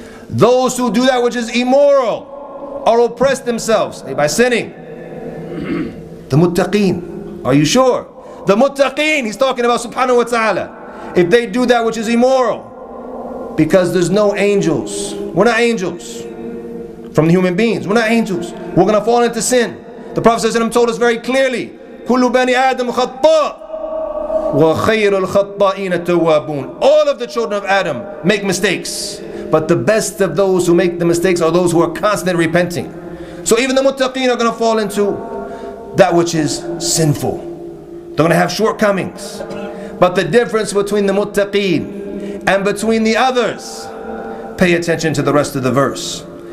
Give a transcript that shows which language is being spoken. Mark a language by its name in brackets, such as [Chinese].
[English] Those who do that which is immoral or oppress themselves by sinning. The muttaqeen. Are you sure? The muttaqeen, He's talking about subhanahu wa ta'ala. If they do that which is immoral, because there's no angels. We're not angels from the human beings. We're not angels. We're going to fall into sin. The Prophet ﷺ told us very clearly, [Arabic] كُلُّ بَنِي آدَمْ خَطَّاء وَخَيْرُ الْخَطَّائِينَ التَّوَّابُونَ. [English] All of the children of Adam make mistakes, but the best of those who make the mistakes are those who are constantly repenting. So even the muttaqeen are going to fall into that which is sinful. They're going to have shortcomings. But the difference between the muttaqeen and between the others, pay attention to the rest of the verse.